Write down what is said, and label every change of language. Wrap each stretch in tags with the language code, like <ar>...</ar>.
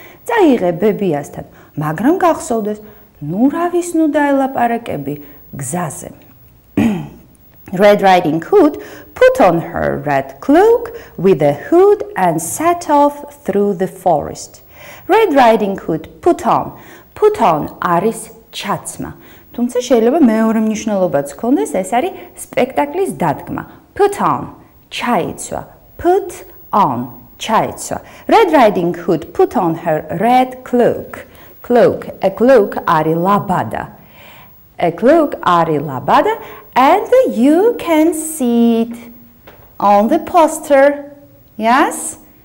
<ka>წაიღე ბებიასთან, მაგრამ გახსოვდეს, ნუ რავის ნუ დაელაპარაკები გზაზე.</ka> <en>Red Riding Hood put on her red cloak with a hood and set off through the forest. Red Riding Hood put on</en> <ka>არის ჩაცმა. თუმცა შეიძლება მეორე მნიშვნელობაც ჰქონდეს, ეს არის სპექტაკლის დადგმა.</ka> <en>Put on, ჩაიცვა. Put on, ჩაიცვა. Red Riding Hood put on her red cloak. Cloak, a cloak</en> <ka>არის ლაბადა.</ka> <en>A cloak</en> <ka>არის ლაბადა</ka> <en>and you can see it on the poster. Yes?</en>